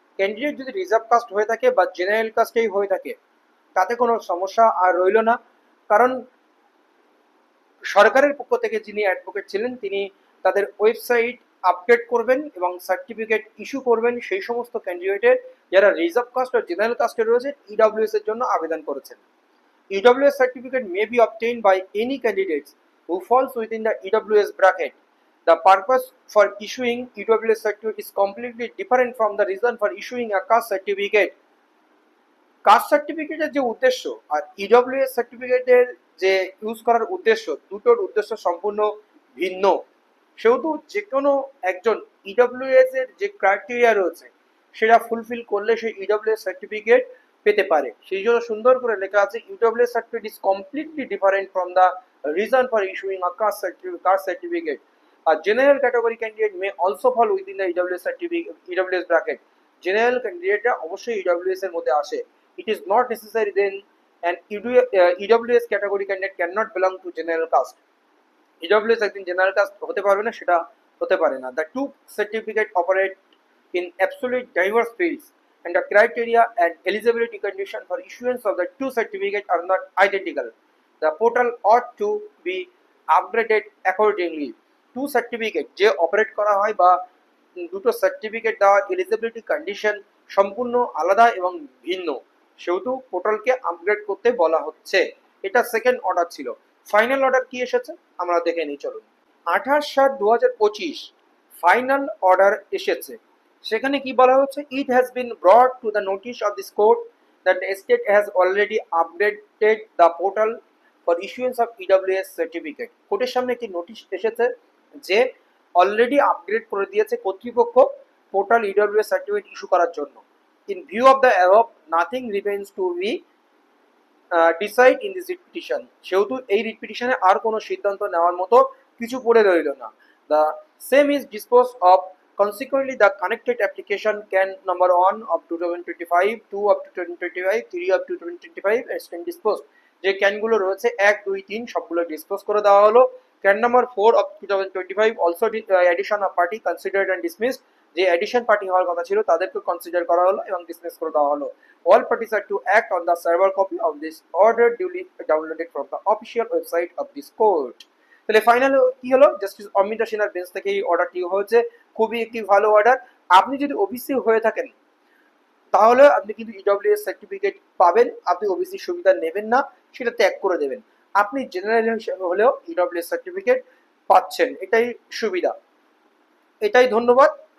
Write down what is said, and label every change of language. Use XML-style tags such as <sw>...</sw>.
<bn>Candidate যদি reserve caste হয়ে থাকে বা জেনারেল কাস্টেই হয়ে থাকে তাতে কোনো সমস্যা আর রইল না, কারণ সরকারের পক্ষ থেকে যিনি অ্যাডভোকেট ছিলেন তিনি তাদের ওয়েবসাইট আপডেট করবেন এবং সার্টিফিকেট ইস্যু করবেন সেই সমস্ত ক্যান্ডিডেটের যারা রিজার্ভ কাস্ট ও জেনারেল কাস্টে রয়েছে ইডব্লিউএস এর জন্য আবেদন করেছেন।</bn> <en>EWS certificate may be obtained by any candidates who falls within the EWS bracket. The purpose for issuing EWS certificate is completely different from the reason for issuing a caste certificate.</en> <bn>Caste সার্টিফিকেটের যে উদ্দেশ্য আর EWS সার্টিফিকেটের যে use করার উদ্দেশ্য, দুটোর উদ্দেশ্য সম্পূর্ণ ভিন্ন। সেহেতু যে কোনো একজন ইডব্লিউএস এর যে ক্রাইটেরিয়া রয়েছে সেটা ফুলফিল করলে সে ইডব্লিউএস সার্টিফিকেট পেতে পারে। সেই জন্য সুন্দর করে লেখা আছে</bn> <en>EWS certificate is completely different from the reason for issuing a caste certificate. A general category candidate may also fall within the EWS certificate, EWS bracket.</en> <bn>General ক্যান্ডিডেটরা অবশ্যই ইডব্লিউএস এর মধ্যে আসে।</bn> <en>It is not necessary then an EWS category candidate cannot belong to general caste.</en> <bn>EWS একদিন general caste হতে পারবে না, সেটা হতে পারে না।</bn> <en>The two certificate operate in absolute diverse fields and the criteria and eligibility condition for issuance of the two certificates are not identical. The portal ought to be upgraded accordingly.</en> <bn>Two certificate যে operate করা হয় বা দুটো certificate দেওয়ার eligibility condition সম্পূর্ণ আলাদা এবং ভিন্ন, সেহেতু পোর্টালকে আপগ্রেড করতে বলা হচ্ছে। এটা সেকেন্ড অর্ডার ছিল। ফাইনাল অর্ডার কি এসেছে আমরা দেখে নিই চলুন। 28/7/2025 ফাইনাল অর্ডার এসেছে। সেখানে কি বলা হচ্ছে,</bn> <en>It has been brought to the notice of this court that the state has already updated the portal for issuance of EWS certificate.</en> <bn>কোর্টের সামনে একটি নোটিশ এসেছে যে অলরেডি আপগ্রেড করে দিয়েছে কর্তৃপক্ষ পোর্টাল ইডব্লিউএস সার্টিফিকেট ইস্যু করার জন্য।</bn> <en>In view of the above nothing remains to be decide in this writ petition.</en> <bn>সেহেতু এই রিট পিটিশনে আর কোনো সিদ্ধান্ত নেওয়ার মতো কিছু পড়ে রইল না।</bn> <en>The same is dispose of consequently the connected application can number 1 of 2025, 2 up to 2025, 3 up to 2025 as can disposed।</en> <bn>যে ক্যানগুলো রয়েছে 1, 2, 3 সবগুলো ডিসপোজ করে দেওয়া হলো।</bn> <en>Can number 4 of 2025 also addition of party considered and dismissed.</en> <bn>যে এডিশন পার্টি হওয়ার কথা ছিল তাদেরকে কনসিডার করা হলো এবং ডিসমিস করে দেওয়া হলো।</bn> <en>All parties are to act on the server copy of this order duly downloaded from the official website of this court।</en> <bn>তাহলে ফাইনাল কি হলো, জাস্টিস অমিতা সিনহার বেঞ্চ থেকে এই অর্ডারটি হয়েছে। খুবই একটি ভালো অর্ডার। আপনি যদি ওবিসি হয়ে থাকেন তাহলে আপনি কিন্তু ইডব্লিউএস সার্টিফিকেট পাবেন, আপনি ওবিসি সুবিধা নেবেন না, সেটা ত্যাগ করে দেবেন। আপনি জেনারেল হিসেবে হলেও ইডব্লিউএস সার্টিফিকেট পাচ্ছেন, এটাই সুবিধা। এটাই ধন্যবাদ।</bn>